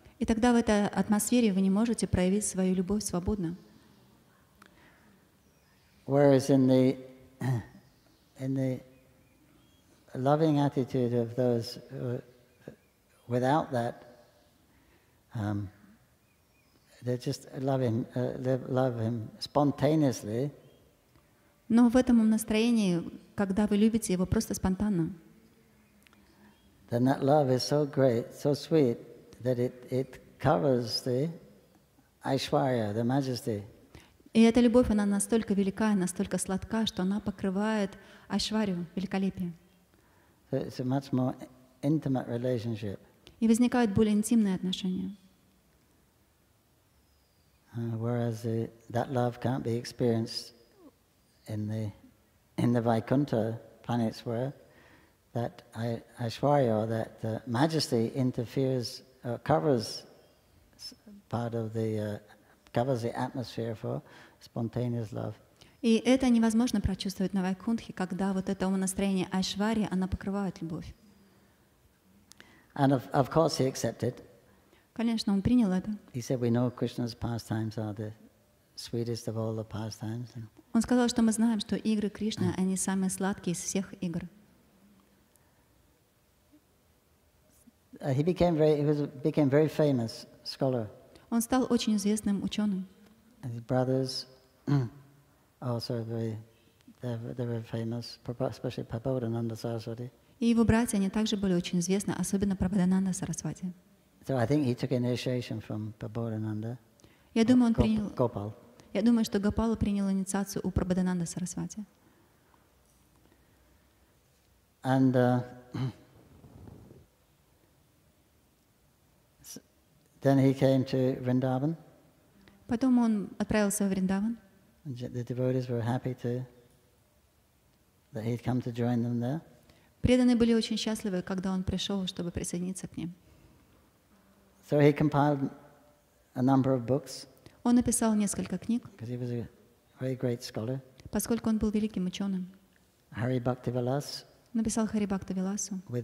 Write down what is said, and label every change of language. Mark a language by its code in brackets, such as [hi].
[ru] И тогда в этой атмосфере вы не можете проявить свою любовь свободно. [en] Whereas in the loving attitude of those without that, they just love him spontaneously. [ru] Но в этом настроении, когда вы любите его просто спонтанно, [en] then that love is so great, so sweet, that it covers the Aishwarya, the majesty. [ru] И эта любовь, она настолько велика, настолько сладка, что она покрывает Айшварию, великолепие. [en] So it's a much more intimate relationship. [ru] И возникают более интимные отношения. [en] Whereas that love can't be experienced in the Vaikuntha planets where that Aishwarya, or that majesty interferes, covers part of covers the atmosphere for spontaneous love. [ru] И это невозможно прочувствовать на Вайкунтхе, когда вот это умонастроение Айшварьи, она покрывает любовь. [en] And of course he accepted. [ru] Конечно, он принял это. [en] He said, we know Krishna's pastimes are the sweetest of all the pastimes. [ru] Он сказал, что мы знаем, что игры Кришны, они самые сладкие из всех игр. [en] He became very famous scholar. [ru] Он стал очень известным ученым. [en] And his brothers also they were famous, especially Prabodhananda Saraswati. [ru] И его братья, они также были очень известны, особенно Прабходананда Сарасвати. [en] So I think he took initiation from Prabodhananda. [ru] Я думаю, он принял. [en] Gopal. [ru] Я думаю, что Гопала принял инициацию у Прабходананда Сарасвати. [en] And then he came to Vrindavan. [ru] Потом он отправился в Вриндаван. [en] The devotees were happy that he'd come to join them there. [ru] Преданные были очень счастливы, когда он пришел, чтобы присоединиться к ним. [en] So he compiled a number of books. [ru] Он написал несколько книг, [en] Because he was a very great scholar. [ru] поскольку он был великим ученым. [en] Hari Bhaktivilas. [ru] Написал Хари Бхакта Виласу.